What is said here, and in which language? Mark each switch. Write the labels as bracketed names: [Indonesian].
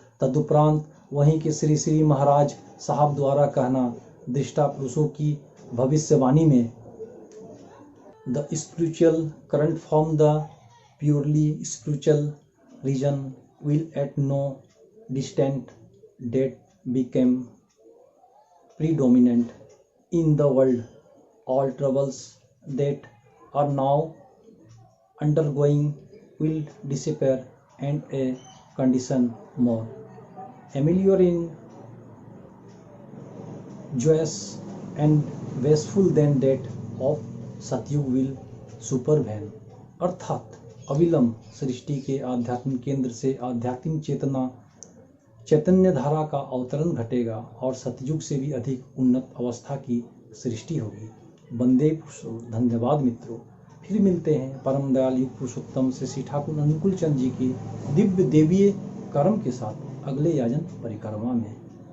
[Hindi] तदुपरांत वहीं के श्री श्री महाराज साहब द्वारा कहना दृष्टा पुरुषों की भविष्यवाणी में [English] The spiritual current from the purely spiritual region will at no distant date became predominant in the world. All troubles that are now undergoing will disappear and a condition more ameliorating, joyous and blissful than that of Satyug will supervene। [Hindi] अर्थात अविलंब सृष्टि के आध्यात्मिक केंद्र से आध्यात्मिक चैतन्य धारा का अवतरण घटेगा और सतयुग से भी अधिक उन्नत अवस्था की सृष्टि होगी। वंदे पुरुषो। धन्यवाद मित्रों, फिर मिलते हैं परम दयाल युग पुरुषोत्तम श्री ठाकुर अनुकूल चंद्र जी की दिव्य देवीय कर्म के साथ अगले याजन परिक्रमा में।